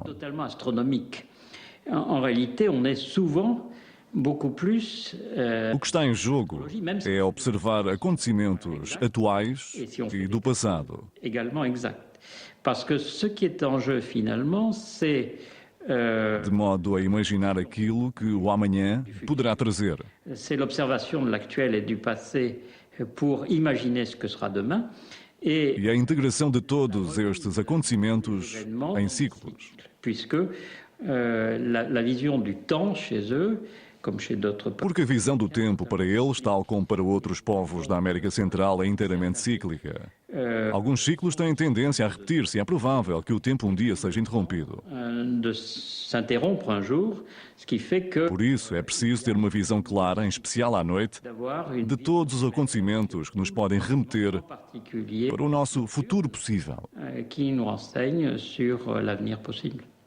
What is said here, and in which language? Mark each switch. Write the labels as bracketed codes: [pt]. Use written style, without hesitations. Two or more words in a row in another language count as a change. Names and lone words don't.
[fr] Totalement astronomique. En réalité, on est souvent beaucoup plus. [pt] O que está em jogo é observar acontecimentos atuais e do passado. [fr] Également exact. Parce que ce qui est en jeu finalement, c'est [pt] de modo a imaginar aquilo que o amanhã poderá trazer. [fr] C'est l'observation de l'actuel et du passé pour imaginer ce que sera demain. [pt] E a integração de todos estes acontecimentos em ciclos. [fr] Puisque la vision du temps chez eux, comme chez d'autres peuples. [pt] Porque a visão do tempo para eles, tal como para outros povos da América Central, é inteiramente cíclica. Alguns ciclos têm tendência a repetir-se e é provável que o tempo um dia seja interrompido. [fr] De s'interrompre un jour, ce qui fait que [pt] Por isso é preciso ter uma visão clara, em especial à noite, de todos os acontecimentos que nos podem remeter para o nosso futuro possível. [fr] Qui nous renseigne sur l'avenir possible.